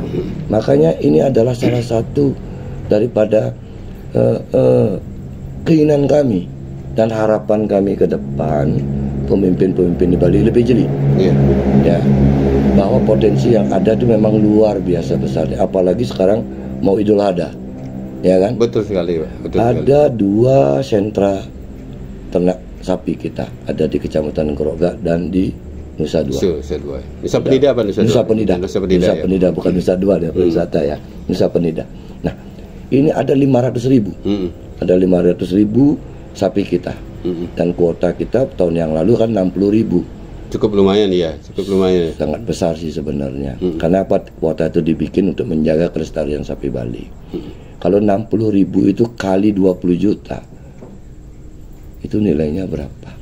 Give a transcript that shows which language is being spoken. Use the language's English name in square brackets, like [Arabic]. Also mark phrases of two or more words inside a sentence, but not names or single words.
[Indonesian] Nah, makanya ini adalah salah satu daripada keinginan kami dan harapan kami ke depan pemimpin-pemimpin di Bali lebih jeli. Ya, bahwa potensi yang ada itu memang luar biasa besar. Apalagi sekarang mau Idul Adha, ya kan? Betul sekali, Pak. Betul ada sekali. 2 sentra ternak sapi kita, ada di Kecamatan Geroga dan di Nusa Dua. Nusa Penida apa Nusa Dua? Nusa Penida. Nusa Penida, Nusa Penida ya? Bukan Nusa Dua ya, wisata ya. Nusa Penida. Nah, ini ada 500.000. Ada 500.000 sapi kita. Dan kuota kita tahun yang lalu kan 60.000. Cukup lumayan ya, cukup lumayan. Sangat besar sih sebenarnya. Karena apa? Kuota itu dibikin untuk menjaga kelestarian sapi Bali. Kalau 60.000 itu kali 20 juta, itu nilainya berapa?